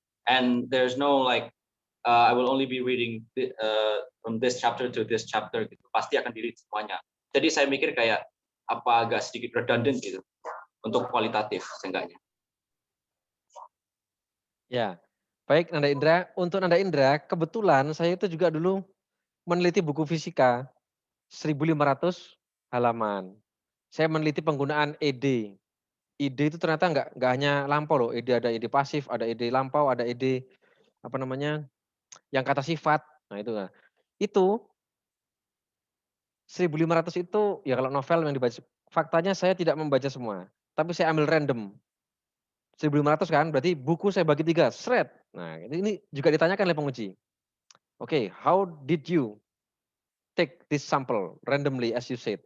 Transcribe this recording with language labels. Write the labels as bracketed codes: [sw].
[en] And there's no like I will only be reading from this chapter to this chapter [id] gitu. Pasti akan di-read semuanya. Jadi saya mikir kayak apa agak sedikit redundant gitu untuk kualitatif seenggaknya. Ya. Baik Nanda Indra, untuk Nanda Indra, kebetulan saya itu juga dulu meneliti buku fisika 1.500 halaman. Saya meneliti penggunaan ED. ED itu ternyata nggak hanya lampau loh, ED ada ED pasif, ada ED lampau, ada ED apa namanya, yang kata sifat. Nah itu nah. Itu 1.500 itu ya kalau novel yang dibaca, faktanya saya tidak membaca semua, tapi saya ambil random. 1.500 kan, berarti buku saya bagi 3 sret. Nah, ini juga ditanyakan oleh penguji. [en] Oke, how did you take this sample randomly as you said?